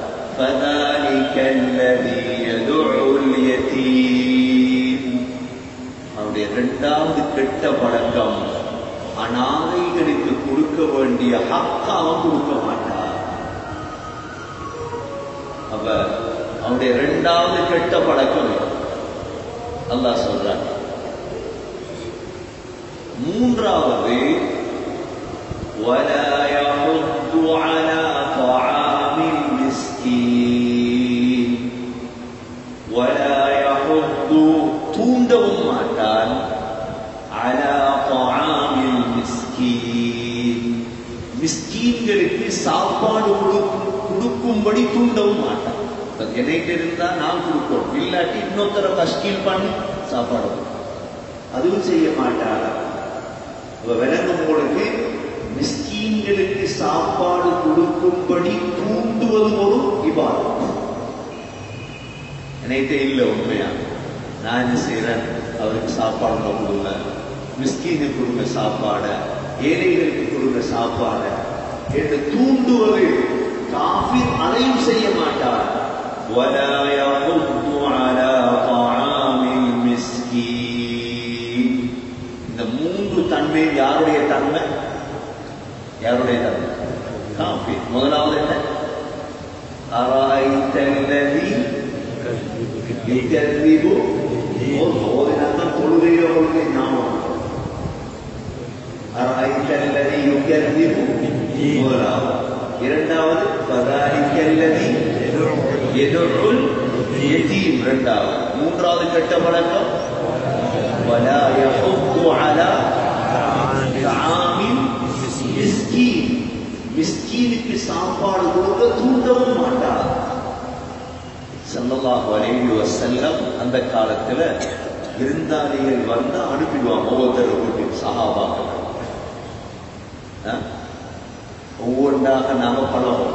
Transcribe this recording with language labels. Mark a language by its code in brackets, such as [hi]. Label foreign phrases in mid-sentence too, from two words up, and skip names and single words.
[ta] அவருடைய இரண்டாவது கெட்ட பழக்கம், அனாதைகளுக்கு கொடுக்க வேண்டிய ஹக்காவும் கொடுக்க மாட்டார். அவருடைய இரண்டாவது கெட்ட பழக்கம் அல்லாஹ் சொல்றார். மூன்றாவது, [ar] ولا يحض على طعام المسكين ولا يحض [ta] தூண்டவும் மாட்டான் [ar] على طعام المسكين [ta] மிஸ்கீன்களுக்கு சாப்பாடு கொடுக்கும்படி தூண்டவும் மாட்டான். என்கிட்ட இருந்தா நான் கொடுப்போம், இல்லாட்டி இன்னொருத்தர தஷ்கீல் பண்ணி சாப்பாடு அதுவும் செய்ய மாட்டாரா? விளங்கும் பொழுது மிஸ்கீன்களுக்கு சாப்பாடு கொடுக்கும்படி தூண்டுவது ஒரு இபாதத். என்கிட்ட இல்லை உண்மையா, நான் என்ன செய்யறேன், அவருக்கு சாப்பாடு கொடுங்க, மிஸ்கீனுக்கு கொடுங்க சாப்பாட, ஏழைகளுக்கு கொடுங்க சாப்பாட என்று தூண்டுவது. காஃபிர் அதையும் செய்ய மாட்டார். [ar] ولا يحض على طعام المسكين. [ta] இந்த மூன்று தன்மை யாருடைய தன்மை? யாருடைய தன்மை? காஃபிர். முதலாவது என்ன? [ar] أرأيت الذي يكذب [ta] தொழுகையோடு நாமம். [ar] أرأيت الذي يكذب முதலாவது. இரண்டாவது فذلك الذي يدعو اليتيم இரண்டாவது. [ta] மூன்றாவது கெட்ட பழக்கம் [ar] ولا يحض على طعام المسكين. [ta] மிஸ்கீனுக்கு சாப்பாடு கொடுக்க தூண்டவும் மாட்டார். [ar] صلى الله عليه وسلم [ta] அந்த காலத்துல விருந்தாளிகள் வந்தா அனுப்பிடுவாங்க ஒவ்வொருத்தர் வீட்டுக்கு. சஹாபாக்கள் ஒவ்வொன்றாக நாங்க பழகும்.